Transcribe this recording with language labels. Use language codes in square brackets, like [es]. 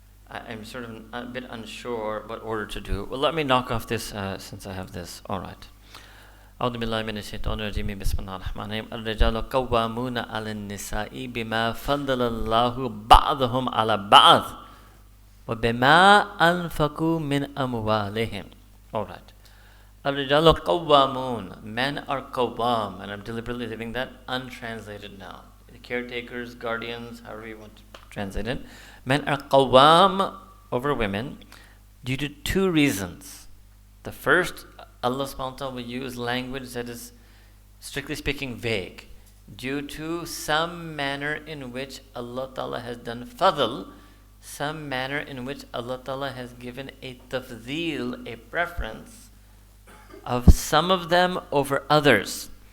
[en] I'm sort of a bit unsure what order to do. Well, let me knock off this since I have this. Alright. [ar] أعوذ بالله من الشيطان الرجيم بسم الله الرحمن الرحيم الرجال قوامون على النساء بما فضل الله بعضهم على بعض وبما أنفقوا من أموالهم. [en] Alright. [ar] الرجال قوامون, [en] men are qawwam, and I'm deliberately leaving that untranslated now. The caretakers, guardians, however you want to translate it. Men are qawwam over women due to two reasons. The first, Allah subhanahu wa ta'ala will use language that is, strictly speaking, vague, due to some manner in which Allah ta'ala has done fadl, some manner in which Allah ta'ala has given a tafdeel, a preference of some of them over others.